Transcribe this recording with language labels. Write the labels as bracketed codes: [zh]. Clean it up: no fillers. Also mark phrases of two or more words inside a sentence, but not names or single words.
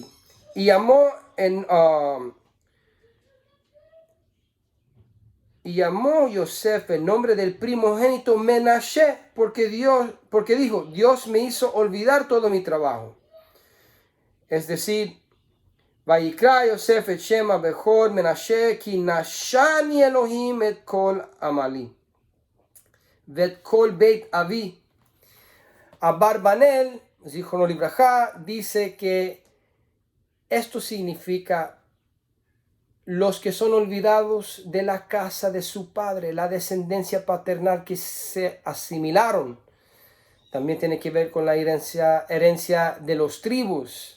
[es] Y llamó Yosef el nombre del primogénito Menashe, porque dijo, Dios me hizo olvidar todo mi trabajo. Es decir, [he] ויקרא יוסף את שם בכור מנשה כי נשני אלהים את כל עמלי ואת כל בית אבי. Abarbanel, זכרונו לברכה, [es] dice que esto significa los que son olvidados de la casa de su padre, la descendencia paternal que se asimilaron. También tiene que ver con la herencia de los tribus.